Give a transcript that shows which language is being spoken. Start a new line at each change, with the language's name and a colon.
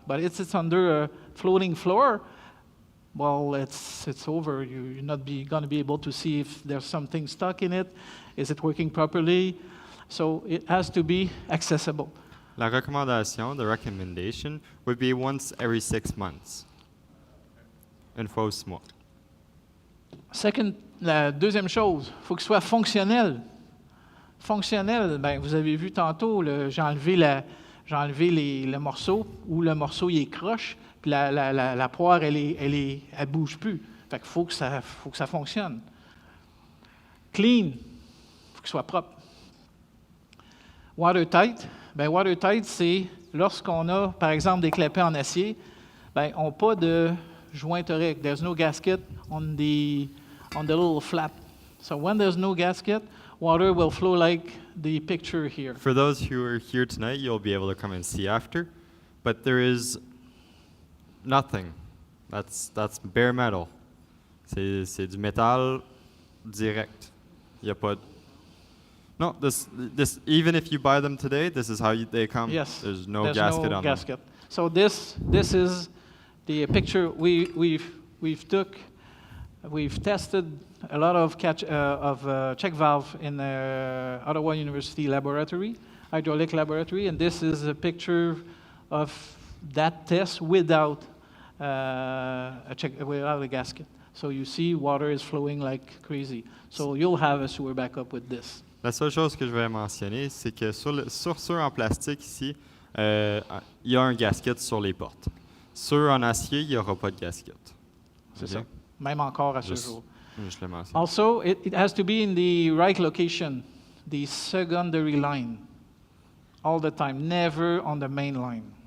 English: But it's under a floating floor. Well, it's over. You're not going to be able to see if there's something stuck in it. Is it working properly? So it has to be accessible.
French: La recommandation,
English: the recommendation, would be once every 6 months.
French: Une fois au 6 mois. La deuxième chose, il faut qu'il soit fonctionnel. Fonctionnel, ben, vous avez vu tantôt, j'ai enlevé le morceau, ou le morceau il est croche, puis la poire, elle bouge plus. Fait qu'il faut que ça fonctionne. Clean, il faut qu'il soit propre. Watertight, ben watertight, c'est lorsqu'on a, par exemple, des clapets en acier, ben, on n'a pas de jointerie.
English: There's no gasket on the little flap. So when there's no gasket, water will flow like the picture here. For those who are here tonight, you'll be able to come and see after, but there is nothing. That's bare metal.
French: C'est du métal direct. Il y a pas.
English: No, this even if you buy them today, this is how they come. Yes. There's no gasket on them. So this is the picture we've tested a lot of check valve in Ottawa University laboratory, hydraulic laboratory, and this is a picture of that test without without a gasket. So you see water is flowing like crazy. So you'll have a sewer backup with this.
French: La seule chose que je vais mentionner, c'est que sur ceux en plastique ici, il y a un gasket sur les portes. Ceux en acier, il n'y aura pas de gasket. C'est ça. Même encore à ce jour. Juste le mentionner.
English: Also, it has to be in the right location, the secondary line, all the time, never on the main line.